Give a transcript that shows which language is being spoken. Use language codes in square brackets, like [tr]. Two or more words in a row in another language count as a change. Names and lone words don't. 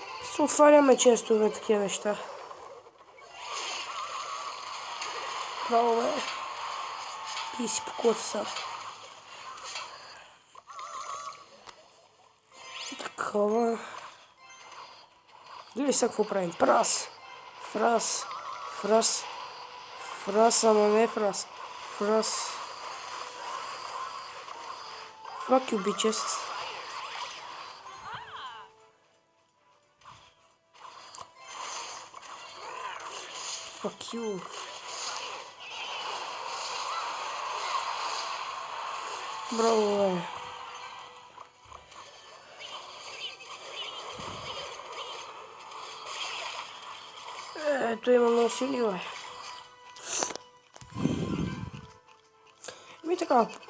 [bg] Се отваряме често на такива неща. Право бе. И си по колата са. Такова. Гледай сега какво правим. Фраз. Фраз. Фраз. Фраз, ама не фраз. Фраз. [en] Fuck you, bitches. Fuck you. [bg] Браво, бе. Ето има много сили, бе. Ми така.